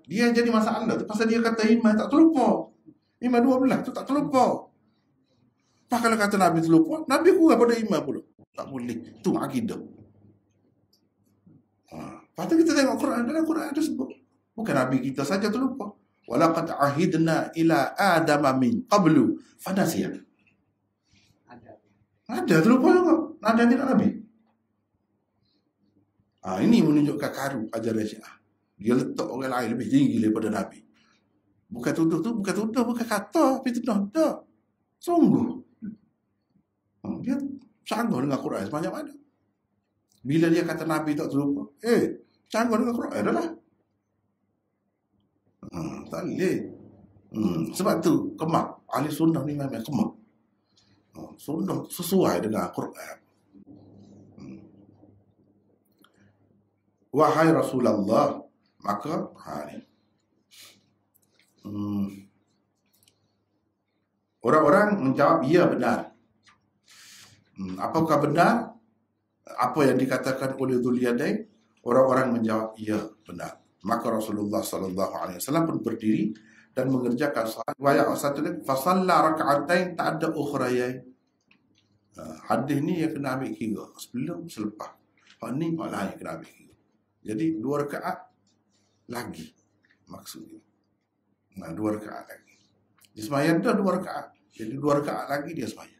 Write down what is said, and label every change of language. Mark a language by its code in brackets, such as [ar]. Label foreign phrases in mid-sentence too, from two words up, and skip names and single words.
[ms] Dia jadi masalah tu pasal dia kata iman tak terlupa. Iman 12 tu tak terlupa. Pak kalau kata Nabi terlupa, Nabi kurang pada iman pula. Tak boleh. Itu akidah. Lepas tu kita tengok Quran. Dalam Quran ada sebut. Bukan Nabi kita saja terlupa. [ar] ولقد عهدنا إلى آدم من قبل فنسي. [ms] Ada terlupa juga. Ada tidak Nabi. Ini menunjukkan karu ajaran Syiah. Dia letak orang lain lebih tinggi daripada Nabi. Bukan tuduh tu, bukan kata, tapi tuduh tak. Sungguh. Dia canggah dengan Quran sebanyak mana. Bila dia kata Nabi tak terlupa, canggah dengan Quran adalah. Tak boleh. Sebab tu kemak. Ahli sunnah ni memang kemak. Sudah sesuai dengan Al-Quran. Wahai Rasulullah, maka orang-orang menjawab, ya benar. Apakah benar apa yang dikatakan oleh Dzuliyadain? Orang-orang menjawab, ya benar. Maka Rasulullah SAW pun berdiri dan mengerjakan salat. Riwayat satu lagi, [ar] فصلى ركعتين [ms] tak ada [ar] ukhrayain. [ms] Hadis ni yang kena ambil kira sebelum selepas. Hak ni hak lain kena ambil kira. Jadi 2 rakaat lagi maksudnya. 2 rakaat lagi. Dia sembahyang dah 2 rakaat. Jadi 2 rakaat lagi dia sembahyang.